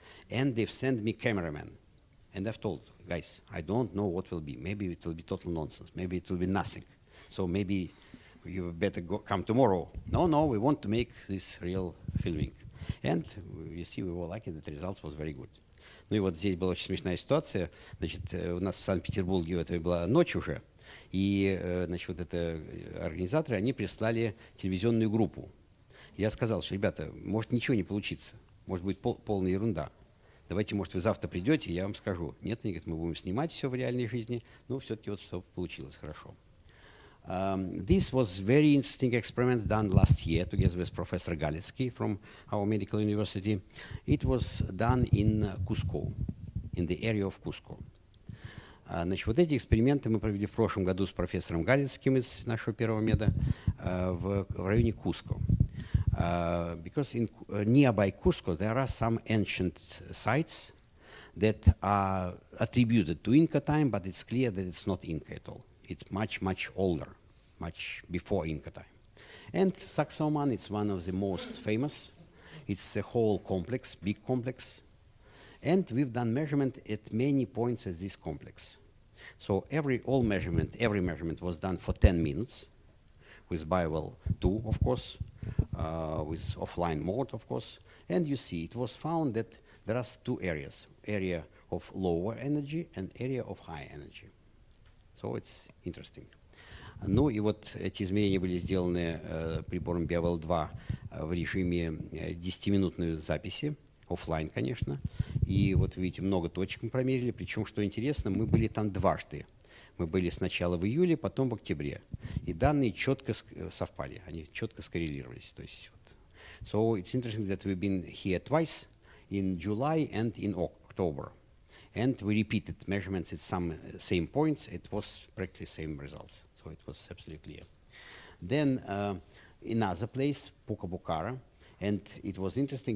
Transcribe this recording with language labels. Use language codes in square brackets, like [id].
[en] And they've sent me cameraman. And I've told, guys, I don't know what will be. Maybe it will be total nonsense. Maybe it will be nothing. So maybe you better come tomorrow. No, we want to make this real filming. And you see, we were lucky that the results was very good. [ru] Ну и вот здесь была очень смешная ситуация. Значит, у нас в Санкт-Петербурге это была ночь уже. И, значит, вот это организаторы, они прислали телевизионную группу. Я сказал, что, ребята, может ничего не получиться. Может быть полная ерунда. Давайте, может, вы завтра придете, я вам скажу. Нет, они говорят, мы будем снимать все в реальной жизни. Ну, все-таки вот что получилось хорошо. [en] This was very interesting experiments done last year together with Professor Galitsky from our medical university. It was done in Cusco, in the area of Cusco. [ru] Значит, вот эти эксперименты мы провели в прошлом году с профессором Галицким из нашего первого меда в районе Куско. [en] Because in nearby Cusco there are some ancient sites that are attributed to Inca time, but it's clear that it's not Inca at all. It's much, much older, much before Inca time. And Sacsayhuaman, it's one of the most famous. It's a whole complex, big complex. And we've done measurement at many points at this complex. So every measurement was done for 10 minutes with Biowell 2, of course, with offline mode, of course. And you see, it was found that there are two areas, area of lower energy and area of high energy. So it's interesting. [ru] Ну и вот эти измерения были сделаны прибором Biowell 2 в режиме 10-минутной записи, офлайн, конечно. И вот видите, много точек мы промерили, причем, что интересно, мы были там дважды. Мы были сначала в июле, потом в октябре. И данные четко совпали, они четко скоррелировались. То есть, вот. [en] So it's interesting that we've been here twice, in July and in October. And we repeated measurements at some same points. It was practically same results. So it was absolutely clear. Then another place, Pukabucara, and it was interesting.